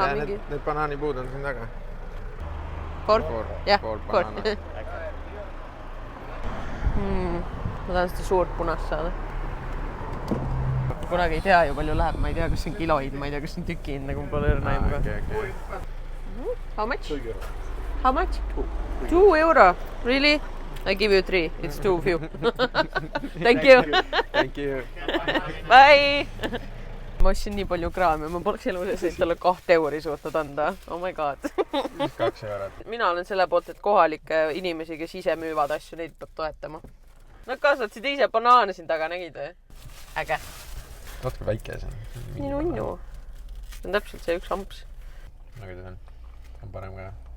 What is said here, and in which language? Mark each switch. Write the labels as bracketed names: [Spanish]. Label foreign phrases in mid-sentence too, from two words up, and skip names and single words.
[Estonian] ja mingi... Need banaanipuud on siin taga. Four banaana. Ma tahan seda suurt punast saada. Kunagi ei tea ju palju läheb, ma ei tea, kas see on kiloid, ma ei tea, kas see on tükiin, nagu ma pole õrna ka. [English] How much? How much? 2 euro. Really? I give you 3. It's too few. Thank you. Thank you. Bye. [Estonian] Ma ostsin nii palju kraami, ma poleks elu sees talle 2 euri suutnud anda. [English] Oh my god. [Estonian] 2 eurot. Mina olen selle poolt, et kohalikke inimesi, kes ise müüvad asju, neid peab toetama. Nad kasvatasid ise banaane siin taga, nägid või? Äge. Natuke väike see. Nii nunnu. See on täpselt see üks amps. Nagu ta on. On parem ka.